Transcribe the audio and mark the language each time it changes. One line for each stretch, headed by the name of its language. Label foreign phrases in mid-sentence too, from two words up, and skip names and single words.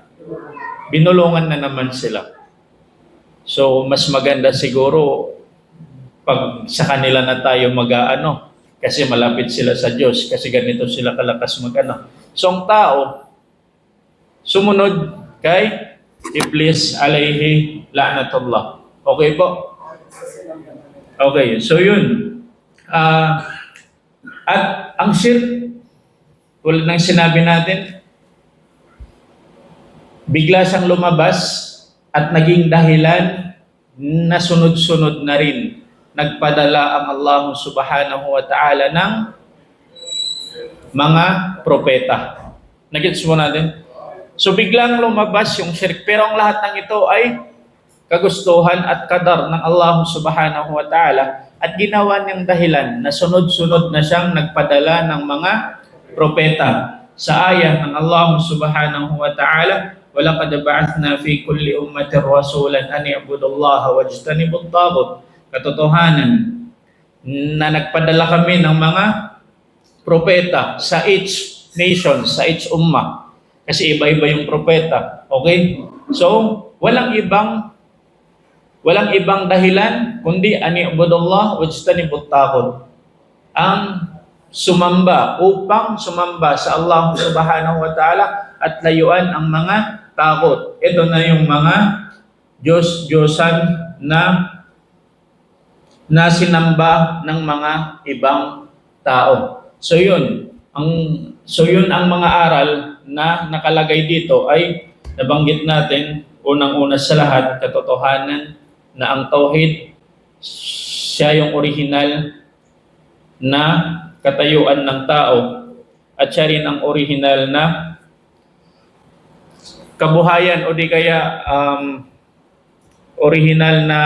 Filipino: Binulungan na naman sila. So mas maganda siguro pag sa kanila na tayo mag-aano kasi malapit sila sa Diyos kasi ganito sila kalakas mag-ano. So ang tao sumunod kay Iblis
Arabic: عليه لعنة الله.
Filipino: Okay po? Okay, so yun. At ang shirk, tulad ng sinabi natin, bigla siyang lumabas at naging dahilan na sunod-sunod na rin nagpadala ang Allah
Arabic: سبحانه وتعالى
Filipino: ng mga propeta. Nagets mo natin? So biglang lumabas yung shirk. Pero ang lahat ng ito ay kagustuhan at kadar ng Allah
Arabic: سبحانه وتعالى
Filipino: at ginawa niyang dahilan na sunod-sunod na siyang nagpadala ng mga propeta. Sa ayah ng
Arabic: Allah سبحانه وتعالى, وَلَقَدْ بَعَثْنَا فِي كُلِّ أُمَّةٍ رَسُولًا أَنِ اعْبُدُوا اللَّهَ وَاجْتَنِبُوا الطَّاغُوتَ.
Filipino: Katotohanan na nagpadala kami ng mga propeta sa
English: each nation,
Filipino: sa each ummah. Kasi iba-iba yung propeta. Okay? So, walang ibang dahilan kundi
Arabic: أَنِ اعْبُدُوا اللَّهَ وَاجْتَنِبُوا الطَّاغُوتَ.
Filipino: Ang upang sumamba sa Allah
Arabic: سبحانه وتعالى
Filipino: at layuan ang mga takot. Ito na yung mga Diyos-Diyosan na sinamba ng mga ibang tao. So yun ang mga aral na nakalagay dito ay nabanggit natin unang-una sa lahat katotohanan na ang tauhid siya yung original na katayuan ng tao at siya rin ang original na kabuhayan o di kaya original